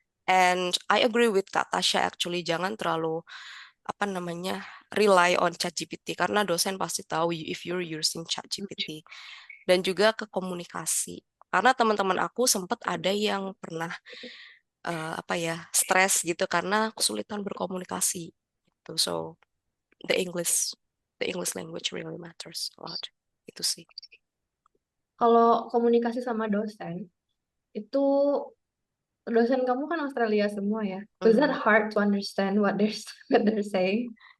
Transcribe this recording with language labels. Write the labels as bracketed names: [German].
[English] And I agree with Kak Tasha, actually [Indonesian] jangan terlalu apa namanya [English] rely on ChatGPT, [Indonesian] karena dosen pasti tahu [English] if you're using ChatGPT. [Indonesian] Dan juga ke komunikasi. Karena teman-teman aku sempat ada yang pernah apa ya stres gitu karena kesulitan berkomunikasi. Gitu. [English] So the English the English language really matters a lot. [Indonesian] Itu sih. kalau komunikasi sama dosen, itu dosen kamu kan Australia semua ya. [English] Was that Mhm. hard to understand what they're what they're saying?